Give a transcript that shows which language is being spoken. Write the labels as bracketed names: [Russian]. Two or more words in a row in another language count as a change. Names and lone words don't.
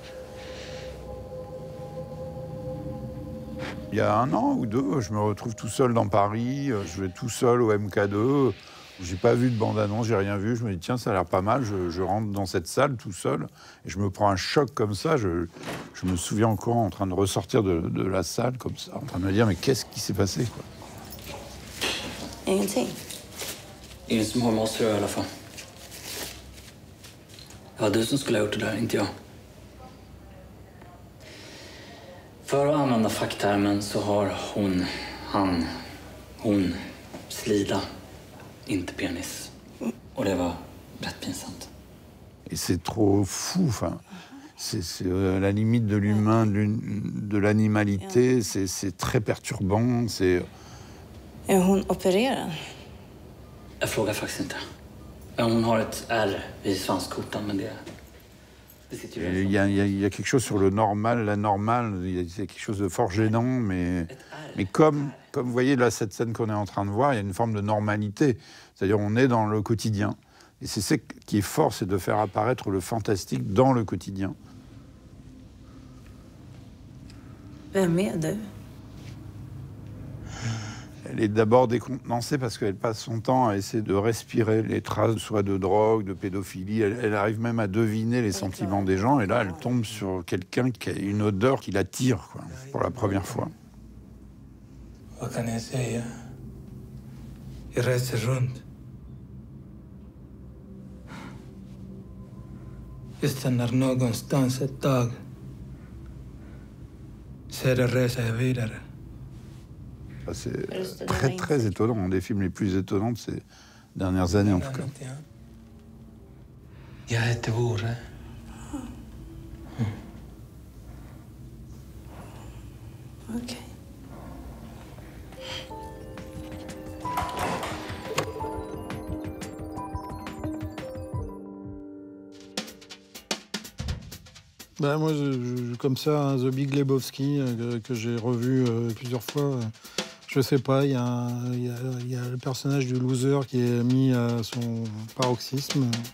[French] Il y a 1 an ou 2, je me retrouve tout seul dans Paris, je vais tout seul au MK2, j'ai pas vu de bande-annonce, j'ai rien vu, je me dis tiens, ça a l'air pas mal, je rentre dans cette salle tout seul, et je me prends un choc comme ça, je me souviens encore en train de ressortir de la salle comme ça, en train de me dire mais qu'est-ce qui s'est passé quoi. [Swedish] Ingenting. Ingen som har med oss att göra i alla fall. Det var du som skulle ha gjort det där, inte jag. För att använda facktermen så har hon slida, inte penis. Och det var rätt pinsamt. [French] Et c'est trop fou, enfin. C'est la limite de l'humain, de l'animalité, c'est très perturbant, c'est... [Swedish] Är hon opererad? Jag frågar faktiskt inte. Hon har ett ärr vid svanskotan, men det... [French] Il y a quelque chose sur le normal, la normale, il y a quelque chose de fort gênant, mais comme vous voyez là, cette scène qu'on est en train de voir, il y a une forme de normalité. C'est-à-dire on est dans le quotidien. Et c'est ce qui est fort, c'est de faire apparaître le fantastique dans le quotidien. [Swedish] Vem är du? [French] Elle est d'abord décontenancée parce qu'elle passe son temps à essayer de respirer les traces, soit de drogue, de pédophilie. Elle arrive même à deviner les sentiments des gens. Et là, elle tombe sur quelqu'un qui a une odeur qui l'attire, quoi, pour la première fois. [Swedish] Vad kan jag säga? Jag reser runt. Jag stannar någonstans ett tag. Sedan reser jag vidare. [French] C'est très, très étonnant. Un des films les plus étonnants de ces dernières années, en tout cas. [Swedish] Jag heter Vore. Okej. [French] Ben moi, comme ça, hein, The Big Lebowski, que j'ai revu plusieurs fois, je sais pas, il y a le personnage du loser qui est mis à son paroxysme.